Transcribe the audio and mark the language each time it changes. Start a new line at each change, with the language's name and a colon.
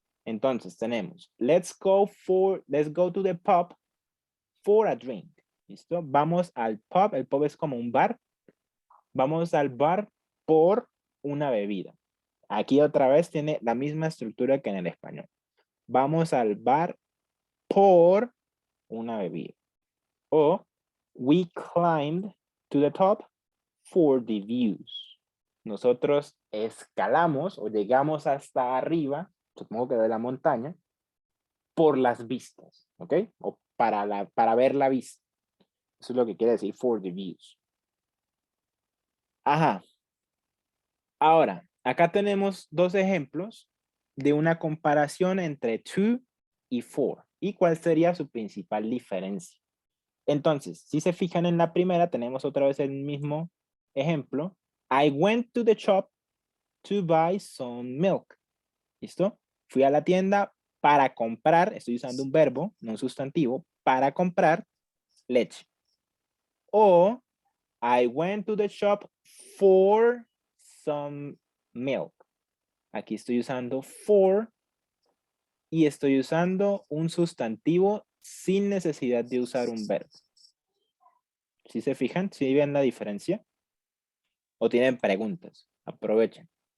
Spanish: Entonces tenemos,
English: let's go to the pub for a drink.
Spanish: ¿Listo? Vamos al pub, el pub es como un bar. Vamos al bar por una bebida. Aquí otra vez tiene la misma estructura que en el español. Vamos al bar por una bebida.
English: O we climbed to the top for the views.
Spanish: Nosotros escalamos o llegamos hasta arriba, supongo que de la montaña, por las vistas, ¿ok? O para ver la vista. Eso es lo que quiere decir
English: for the views.
Spanish: Ajá. Ahora, acá tenemos dos ejemplos de una comparación entre to y for. ¿Y cuál sería su principal diferencia? Entonces, si se fijan en la primera, tenemos otra vez el mismo ejemplo.
English: I went to the shop to buy some milk.
Spanish: ¿Listo? Fui a la tienda para comprar, estoy usando un verbo, no un sustantivo, para comprar leche.
English: O I went to the shop for some milk.
Spanish: Aquí estoy usando for y estoy usando un sustantivo sin necesidad de usar un verbo. ¿Sí se fijan? ¿Sí ven la diferencia? ¿O tienen preguntas? Aprovechen.